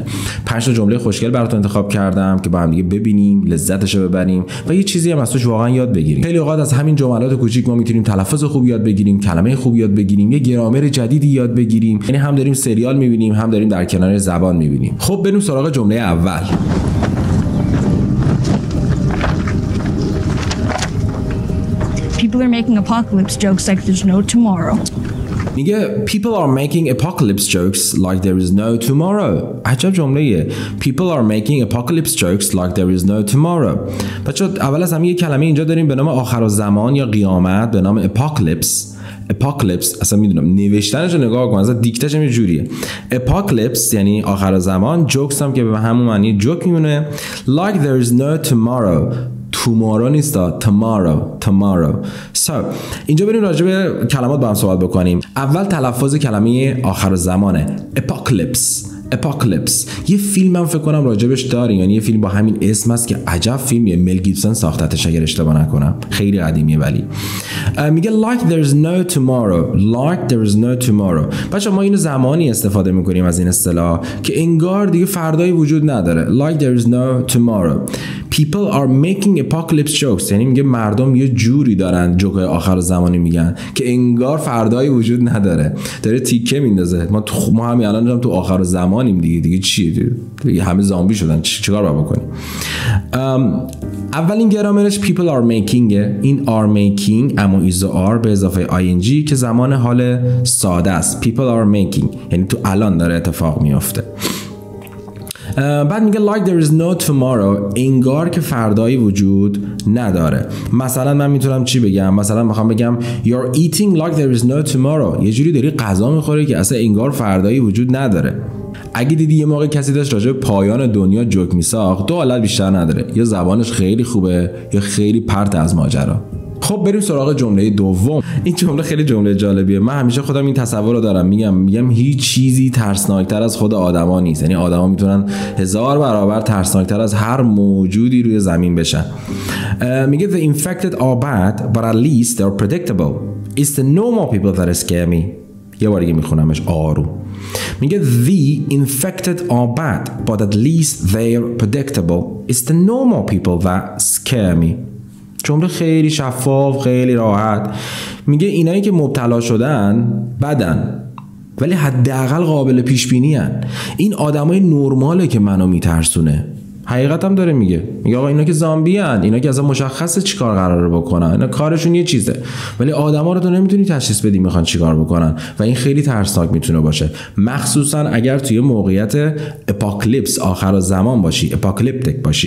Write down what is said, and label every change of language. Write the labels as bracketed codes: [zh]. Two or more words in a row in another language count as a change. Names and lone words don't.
[fa] 5 تا جمله خوشگل براتون انتخاب کردم که با هم دیگه ببینیم، لذتش رو ببریم و یه چیزی هم از توش واقعا یاد بگیریم. خیلی اوقات از همین جملات کوچیک ما میتونیم تلفظ خوب یاد بگیریم، کلمه خوب یاد بگیریم، یه گرامر جدیدی یاد بگیریم. یعنی هم داریم سریال میبینیم هم داریم در کنار زبان میبینیم. خب بریم سراغ جمله اول. [en] People are making apocalypse jokes like there's no tomorrow. میگه people are making apocalypse jokes like there is no tomorrow. عجب جمله‌ایه. People are making apocalypse jokes like there is no tomorrow. [fa] بچه‌ها اول از همه یه کلمه اینجا داریم به نام آخرالزمان یا قیامت به نام apocalypse. اصلا میدونم نوشتنش رو نگاه کن، اصلا دیکتش هم یه جوریه. apocalypse یعنی آخرالزمان، jokes هم که به همون معنی جوک میمونه. [en] like there is no tomorrow. [fa] tomorrow نیستا، tomorrow. So اینجا بریم راجع به کلمات با هم صحبت بکنیم. اول تلفظ کلمه آخر زمانه. apocalypse. یه فیلم هم فکر کنم راجبش داریم، یعنی یه فیلم با همین اسم است که عجب فیلمیه، مل گیبسون ساختتش اگر اشتباه نکنم، خیلی قدیمیه. ولی میگه [en] like there is no tomorrow. [fa] بچه ما اینو زمانی استفاده میکنیم از این اصطلاح که انگار دیگه فردایی وجود نداره. [en] like there is no tomorrow. people are making apocalypse jokes [fa] یعنی میگه مردم یه جوری دارن جوکای آخر زمانی میگن که انگار فردایی وجود نداره، داره تیکه میندازه. ما همین الان تو آخر زمانیم دیگه چیه دیگه همه زامبی شدن، چیکار باید بکنیم؟ اولین گرامرش [en] people are making، [fa] این [en] are making [fa] اما ایزو are به اضافه ing که زمان حال ساده است. [en] people are making [fa] یعنی تو الان داره اتفاق میفته. بعد میگه [en] like there is no tomorrow [fa] انگار که فردایی وجود نداره. مثلا من میتونم چی بگم؟ مثلا میخوام بگم [en] you're eating like there is no tomorrow، [fa] یه جوری داری غذا میخوری که اصلا انگار فردایی وجود نداره. اگه دیدی یه موقع کسی داشت راجع به پایان دنیا جوک میساخت، دو حالت بیشتر نداره، یا زبانش خیلی خوبه یا خیلی پرت از ماجرا. خب بریم سراغ جمله دوم. این جمله خیلی جمله جالبیه. من همیشه خودم این تصور رو دارم، میگم هیچ چیزی ترسناکتر از خود آدما نیست. یعنی آدما میتونن 1000 برابر ترسناکتر از هر موجودی روی زمین بشن. [en] میگه the infected are bad but at least they're predictable. It's the normal people that scare me. [fa] یه بار دیگه میخونمش آروم. [en] میگه the infected are bad but at least they're predictable. It's the normal people that scare me. [fa] جمله خیلی شفاف، خیلی راحت. میگه اینایی که مبتلا شدن بدن ولی حداقل قابل پیش بینی ان. این آدمای نرماله که منو میترسونه. حقیقت هم داره میگه آقا اینا که زامبی ان، اینا که اصلا مشخصه چیکار قراره بکنن، اینا کارشون یه چیزه، ولی آدما رو تو نمیتونی تشخیص بدی میخوان چیکار بکنن و این خیلی ترسناک میتونه باشه، مخصوصا اگر توی موقعیت اپوکالیپس، آخر زمان باشی، اپوکالیپتیک باشی.